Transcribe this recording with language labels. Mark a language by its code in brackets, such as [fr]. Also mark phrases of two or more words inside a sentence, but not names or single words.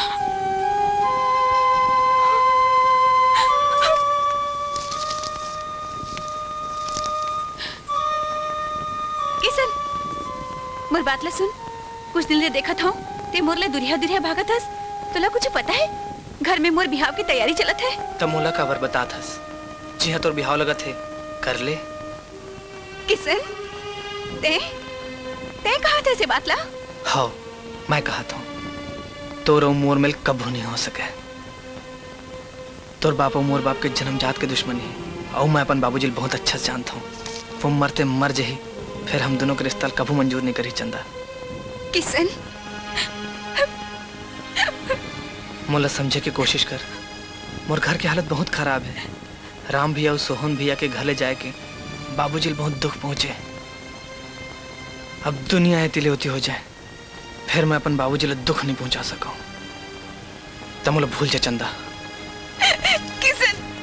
[hne] किशन, मोर बात ला सुन। कुछ दिन ले देखा था ते मोर ले दुरिया दुरिया भागत हस। तोला कुछ पता है? घर में मोर बिहाव की तैयारी चलत है। तब मोला काबर बता थस? जी हाँ, तोर बिहाव लगत है, कर ले। किशन, ते कहा था से बात ला? हाँ, मैं कहा था तोर और मोर मिल कभी नहीं हो सके। तोर बाप और मोर बाप के जन्मजात के दुश्मनी है, और मैं अपन बाबूजी बहुत अच्छा से जानता हूँ। वो मरते मर जही, फिर हम दोनों के रिश्ता कभी मंजूर नहीं करी चंदा। किशन, मोला समझे की कोशिश कर। मोर घर की हालत बहुत खराब है। राम भैया और सोहन भैया के घरे जाए के बाबूजी बहुत दुख पहुंचे। अब दुनिया तिले होती हो जाए, फिर मैं अपन बाबूजी ले दुख नहीं पहुंचा सका। तब मोला भूल जा चंदा। किशन,